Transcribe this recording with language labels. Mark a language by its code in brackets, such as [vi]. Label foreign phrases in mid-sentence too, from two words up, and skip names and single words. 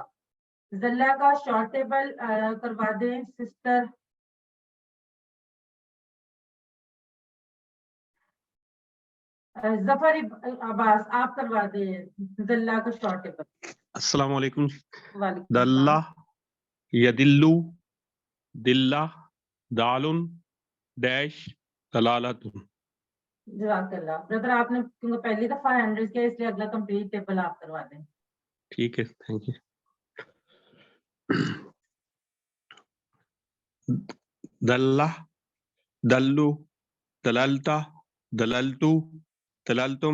[ur] ذلہ کا [en] short table [ur] کروا دیں سسٹر ظفر عباس، آپ کروا دیں ذلہ کا [en] short table. [ar] السلام علیکم. وعلیکم دلہ، السلام. یدلو، دلہ، دالن، ڈیش، دلالت. جزاک اللہ. [ur] بردر آپ نے کیونکہ پہلی دفعہ ہینڈل کیا اس لیے اگلا [en] complete table [ur] آپ کروا دیں. ٹھیک ہے، [en] thank you. [ar] دلہ، دلو، دللتا، دللتو، دللتم،